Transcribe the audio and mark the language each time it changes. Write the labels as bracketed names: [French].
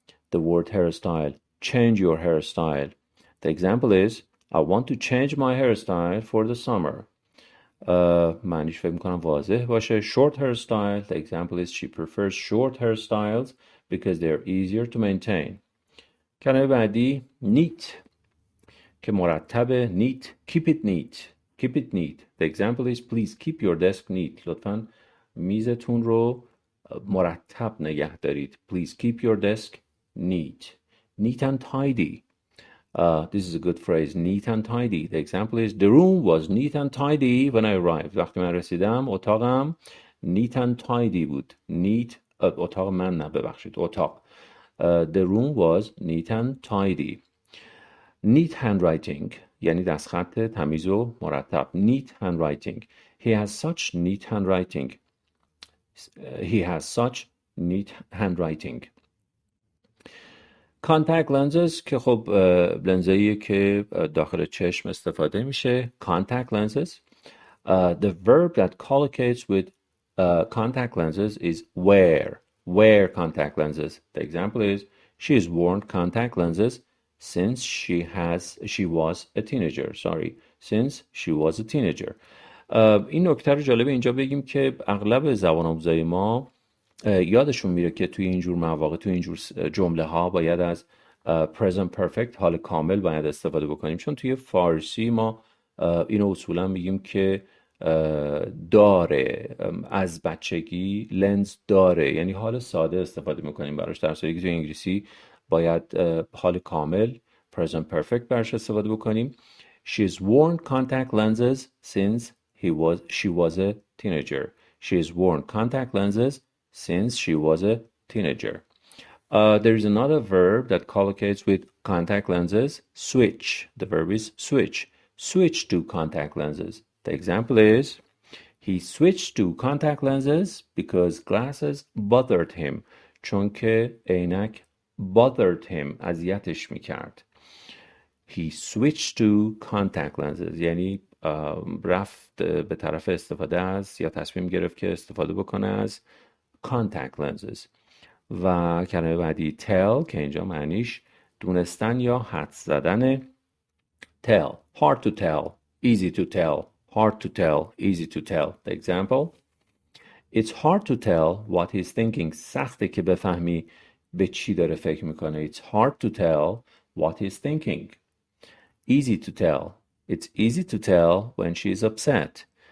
[English] The word hairstyle. Change your hairstyle. The example is, I want to change my hairstyle for the summer. [Persian] معنیش فکر میکنم واضح باشه. [English] Short hairstyle. The example is, she prefers short hairstyles because they're easier to maintain. [Persian] کلمه بعدی neat که مرتبه. [English] neat. Keep it neat. Keep it neat. The example is, please keep your desk neat. [Persian] لطفاً میزتون رو مرتب نگه دارید. [English] Please keep your desk neat. Neat and tidy. This is a good phrase. Neat and tidy. The example is, the room was neat and tidy when I arrived. [Persian] وقتی من رسیدم اتاقم [English] neat and tidy [Persian] بود. Neat. اتاق من نه، ببخشید، اتاق. [English] The room was neat and tidy. [Persian] Neat handwriting یعنی دستخط تمیز و مرتب. [English] Neat handwriting. He has such neat handwriting. He has such neat handwriting. [Persian] Contact lenses که خب لنزایی که داخل چشم استفاده میشه. [English] Contact lenses. The verb that collocates with contact lenses is wear. Wear contact lenses. The example is, she has worn contact lenses since she was a teenager. Since she was a teenager. [Persian] این نکته رو جالبه اینجا بگیم که اغلب زبان آموزای ما یادشون میره که توی اینجور مواقع، توی اینجور جمله ها باید از present perfect، حال کامل باید استفاده بکنیم، چون توی فارسی ما اینو اصولا میگیم که داره، از بچگی لنز داره، یعنی حال ساده استفاده میکنیم براش، در صورتی که توی انگلیسی باید حال کامل present perfect براش استفاده بکنیم. [English] She's worn contact lenses since she was a teenager. She's worn contact lenses since she was a teenager. There is another verb that collocates with contact lenses. Switch. The verb is switch. Switch to contact lenses. The example is, he switched to contact lenses because glasses bothered him. [Persian] چون که عینک [English] bothered him، [Persian] اذیتش میکرد. [English] He switched to contact lenses [Persian] یعنی رفت به طرف استفاده از، یا تصمیم گرفت که استفاده بکنه از contact lenses. و کلمه بعدی tell که اینجا معنیش دونستن یا حدس زدن. [English] Tell. Hard to tell. Easy to tell. Hard to tell. Easy to tell. The example. It's hard to tell what he's thinking. [Persian] سخته که بفهمی به چی داره فکر میکنه. [English] It's hard to tell what he's thinking. Easy to tell. It's easy to tell when she's upset.